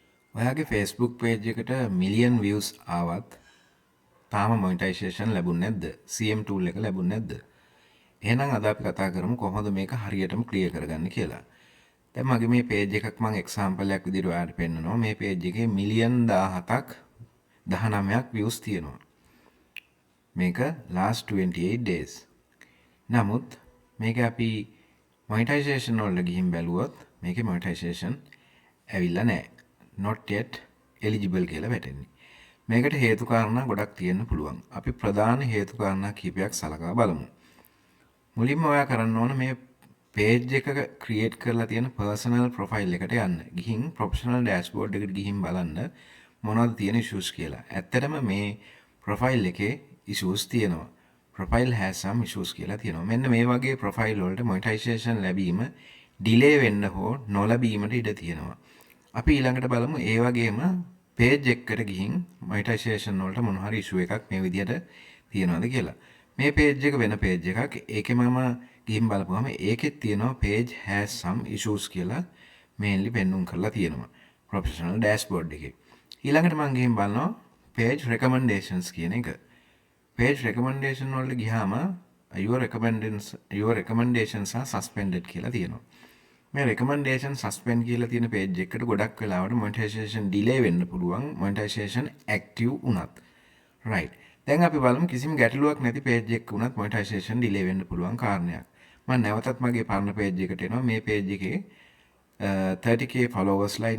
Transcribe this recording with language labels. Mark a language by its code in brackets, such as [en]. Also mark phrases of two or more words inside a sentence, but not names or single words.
[si] ඔයාගේ Facebook page එකට මිලියන් views ආවත් තාම monetization ලැබුණ නැද්ද? [en] CM tool [si] එක ලැබුණ නැද්ද? එහෙනම් අද අපි කතා කරමු කොහොමද මේක හරියටම ක්ලියර් කරගන්නේ කියලා. දැන් මගේ මේ page එකක් මම example එකක් විදිහට ඔයාලට පෙන්නනවා. මේ page එකේ මිලියන් 17ක් 19ක් views තියෙනවා. [en] මේක last 28 days. [si] නමුත් මේක අපි monetization වලට ගිහින් බැලුවොත් මේකේ monetization ඇවිල්ලා නැහැ. [en] not yet eligible [si] කියලා වැටෙන්නේ. මේකට හේතු කාරණා ගොඩක් තියෙන්න පුළුවන්. අපි ප්‍රධාන හේතු කාරණා කීපයක් සලකා බලමු. මුලින්ම ඔයා කරන්න ඕන මේ page එක create කරලා තියෙන [en] personal profile [si] එකට යන්න. ගිහින් [en] professional dashboard [si] එකට ගිහින් බලන්න මොනවද තියෙන issues කියලා. ඇත්තටම මේ profile එකේ issues තියෙනවා. [en] profile has some issues [si] කියලා තියෙනවා. මෙන්න මේ වගේ profile වලට monetization ලැබීම delay වෙන්න හෝ නොලැබීමට ඉඩ තියෙනවා. අපි ඊළඟට බලමු ඒ වගේම page එකකට ගිහින් monetization වලට මොන හරි issue එකක් මේ විදිහට තියෙනවද කියලා. මේ page එක වෙන page එකක්. ඒකේ මම ගිහින් බලපුවම ඒකෙත් තියෙනවා [en] page has some issues [si] කියලා mainly පෙන්වුම් කරලා තියෙනවා. [en] professional dashboard එකේ. [si] ඊළඟට මම ගිහින් බලනවා [en] page recommendations [si] කියන එක. [en] page recommendation [si] වලට ගියාම [en] your recommendations are suspended [si] කියලා තියෙනවා. මේ [en] recommendation suspend [si] කියලා තියෙන page එකකට ගොඩක් වෙලාවට [en] monetization delay [si] වෙන්න පුළුවන් [en] monetization active [si] වුණත්. right. දැන් අපි බලමු කිසිම ගැටලුවක් නැති page එකක වුණත් [en] monetization delay [si] වෙන්න පුළුවන් කාරණයක්. මම නැවතත් මගේ පරණ page එකට එනවා. මේ page එකේ [en] 30k followers [si] ලා ඉන්නවා.